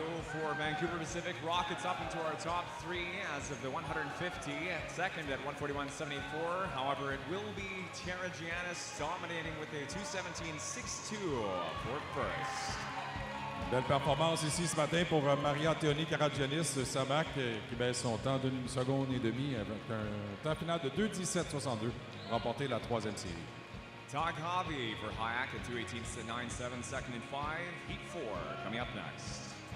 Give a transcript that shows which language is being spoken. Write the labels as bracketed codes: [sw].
[en] For Vancouver Pacific, rockets up into our top 3 as of the 150, second at 1:41.74. However, it will be Karagianis dominating with a 2:17.62 for first. [fr] Belle performance ici ce matin pour Maria Théonie Karagianis de Samac qui baisse son temps d'une seconde et demie avec un temps final de 2:17.62 pour remporter la troisième série. [en] Taghavi for Hayak at 2:18.97, second and 5. Heat 4 coming up next.